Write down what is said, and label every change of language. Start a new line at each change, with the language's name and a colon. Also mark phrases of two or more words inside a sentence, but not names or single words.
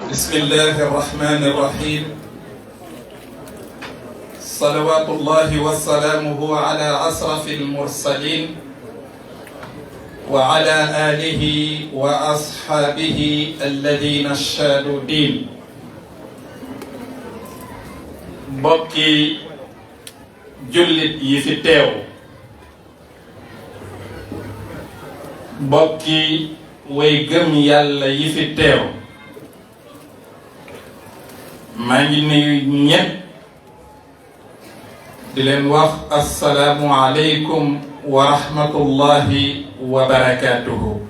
Arabic: بسم الله الرحمن الرحيم. صلوات الله وسلامه على أشرف المرسلين وعلى آله وأصحابه الذين اشهدوا دين.
Wolof: bokki jullit yi fi teew, bokki way gëm yàlla yi fi teew, maa ngi nuyu ñépp di leen wax
Arabic: السلام عليكم ورحمة الله وبركاته.